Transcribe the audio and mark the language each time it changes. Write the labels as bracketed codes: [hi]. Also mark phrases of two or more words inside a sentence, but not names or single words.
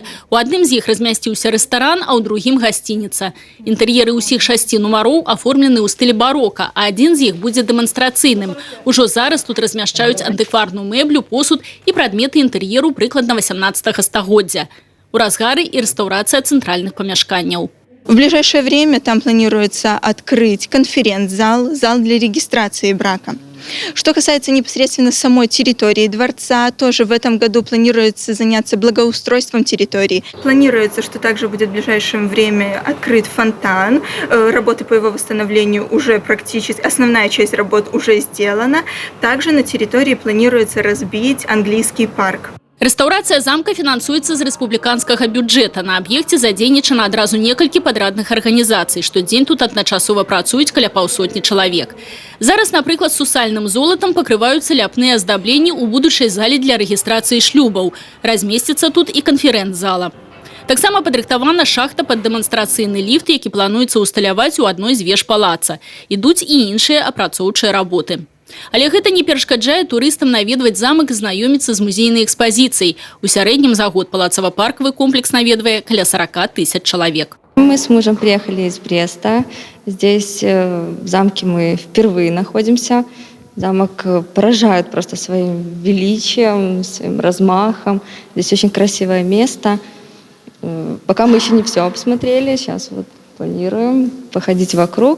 [be] У адным з іх размясціўся рэстаран, а ў другім гасцініца. Інтэр'еры ўсіх 6 нумароў аформлены ў стылі барока, а адзін з іх будзе дэманстрацыйным. Ужо зараз тут размяшчаюць антыкварную мэблю, посуд і прадметы інтэр'еру прыкладна 18 стагоддзя. У разгары і рэстаўрацыя цэнтральных памяшканняў. [ru] В ближайшее время там планируется открыть конференц-зал, зал для регистрации брака. Что касается непосредственно самой территории дворца, тоже в этом году планируется заняться благоустройством территории. Планируется, что также будет в ближайшее время открыт фонтан. Работы по его восстановлению уже практически, основная часть работ уже сделана. Также на территории планируется разбить английский парк. [be] Рэстаўрацыя замка фінансуецца з рэспубліканскага бюджэта. На аб'екце задзейнічана адразу некалькі падрадных арганізацый. Штодзень тут адначасова працуюць каля 500 чалавек. Зараз, напрыклад, сусальным золатам пакрываюцца ляпныя аздабленні ў будучай зале для рэгістрацыі шлюбаў. Размесціцца тут і канферэнц-зала. Таксама падрыхтавана шахта пад дэманстрацыйны ліфт, які плануецца ўсталяваць у адной з веж палаца. Ідуць і іншыя апрацоўчыя работы. Але гэта не перашкаджае турыстам наведваць замак і знаёміцца з музейнай экспазіцыяй. У сярэднім за год палацава-паркавы комплекс наведвае каля 40 000 чалавек. [ru] Мы с мужем приехали из Бреста. Здесь в замке мы впервые находимся. Замок поражает просто своим величием, своим размахом. Здесь очень красивое место. Пока мы еще не все обсмотрели, сейчас вот планируем походить вокруг.